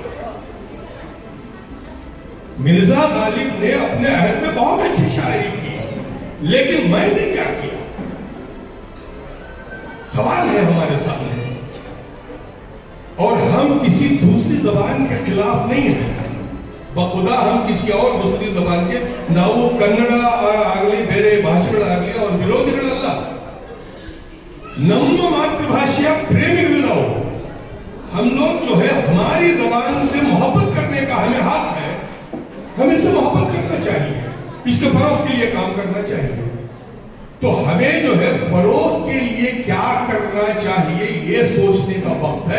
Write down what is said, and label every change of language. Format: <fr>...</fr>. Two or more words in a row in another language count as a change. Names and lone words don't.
<ur>مرزا غالب نے اپنے عہد میں بہت اچھی شاعری کی، لیکن میں نے کیا کیا؟ سوال ہے ہمارے سامنے۔ اور ہم کسی دوسری زبان کے خلاف نہیں ہیں، بخدا ہم کسی اور دوسری زبان کے</ur> <kn>ನಾವು ಕನ್ನಡ ಆಗಲಿ ಬೇರೆ ಭಾಷೆಗಳಾಗಲಿ ಅವ್ರ ವಿರೋಧಿಗಳಲ್ಲ, ನಮ್ಮ ಮಾತೃಭಾಷೆಯ ಪ್ರೇಮಿಗಳು ನಾವು।</kn> <ur>ہم لوگ جو ہے ہماری زبان سے محبت کرنے کا ہمیں حق ہے، ہمیں اس سے محبت کرنا چاہیے، اس کے فروغ کے لیے کام کرنا چاہیے. تو ہمیں جو ہے فروغ کے لیے کیا کرنا چاہیے یہ سوچنے کا وقت ہے.</ur>